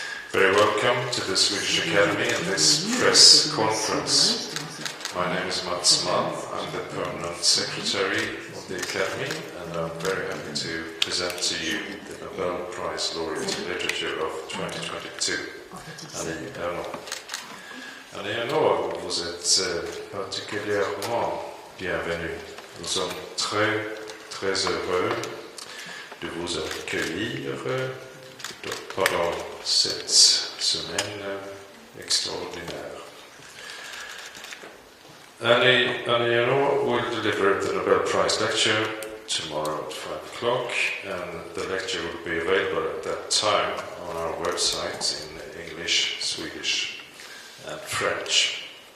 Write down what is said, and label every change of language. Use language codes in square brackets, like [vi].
[en] Very welcome to the Swedish Academy and this press conference. My name is Mats Mann. I'm the permanent secretary of the Academy, and I'm very happy to present to you the Nobel Prize Laureate in Literature of 2022, Annie Ernaux. [fr] Annie Ernaux, vous êtes particulièrement bienvenue. Nous sommes très, très heureux de vous accueillir pendant cette semaine extraordinaire. [en] Annie Ernaux will deliver the Nobel Prize lecture tomorrow at 5 o'clock, and the lecture will be available at that time on our website in English, Swedish and French.